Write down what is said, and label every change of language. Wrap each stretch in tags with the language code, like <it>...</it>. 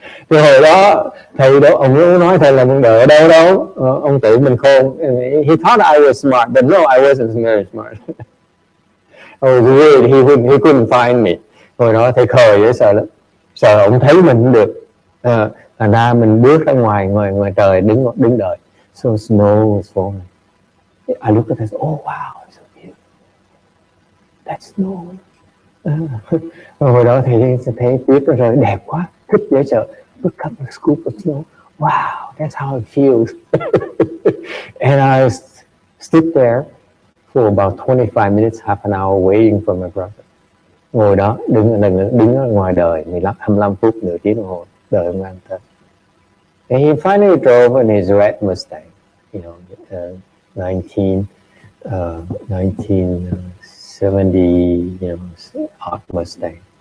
<vi>Rồi hồi đó thầy đó, ông nói thầy là mình đợi ở đâu đâu, ông tưởng mình khôn.</vi> <en>He thought I was smart, but no, I wasn't very smart. I was weird. He couldn't find me.</en> <vi>Hồi đó thầy khờ dễ sợ lắm, sợ ông thấy mình không được. Thành ra mình bước ra ngoài trời đứng đợi.</vi> <en>So snow was falling. I looked at it, oh wow, it's so beautiful. That's snow.</en> <vi>Hồi đó thì thấy tuyết nó rơi đẹp quá, thích dễ sợ.</vi> <en>Look up a scoop of snow. Wow, that's how it feels. And I stood there for about 25 minutes, half an hour waiting for my brother.</en> <vi>Ngồi đó, đứng ở ngoài đời 25 phút, nửa tiếng đồng hồ đợi ông anh tới.</vi> <en>And he finally drove in his red Mustang, you know, 1970, you know, hot Mustang.</en>